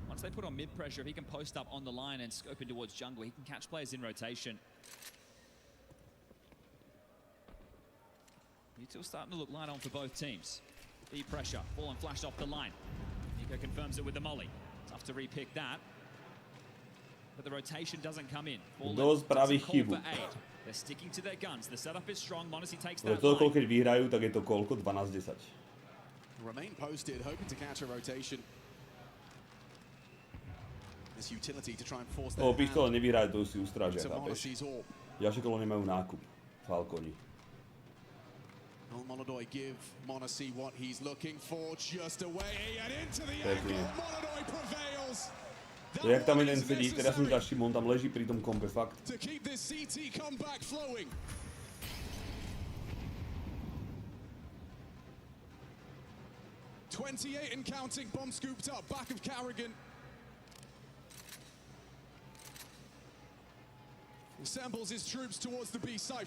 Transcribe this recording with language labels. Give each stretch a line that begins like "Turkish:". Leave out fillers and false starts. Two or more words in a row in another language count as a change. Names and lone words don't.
English: Once they put on mid pressure, if he can post up on the line and scope in towards jungle, he can catch players in rotation. Util starting to look light on for both teams. E pressure, fallen flashed off the line. Nico confirms it with the molly. Tough to repick that. But the rotation doesn't come in.
Slovak: Kto spraví chybu?
English: They're sticking to their guns. The setup is strong. Monacy takes
Slovak: Ale
English: that
Slovak: toľko,
English: line.
Slovak: keď vyhrajú, tak je to koľko? 12-10.
English: Remain posted, hoping to catch a rotation. This utility to try and force their
Slovak: Pištole
English: hand
Slovak: nevyhrajú, to si ustrážia, to chápeš?
English: Monacy's orb.
Slovak: Ďalšie kolo nemajú nákup.
English: Falconi. Will Monadoy give Monacy what he's looking for? Just away and into the angle. Monadoy prevails.
Slovak: Jak tam jeden sedí, teraz som ťa všimol, on tam leží pri tom kompe, fakt.
English: To keep this CT comeback flowing. .28 and counting, bomb scooped up, back of Carrigan. Assembles his troops towards the B side.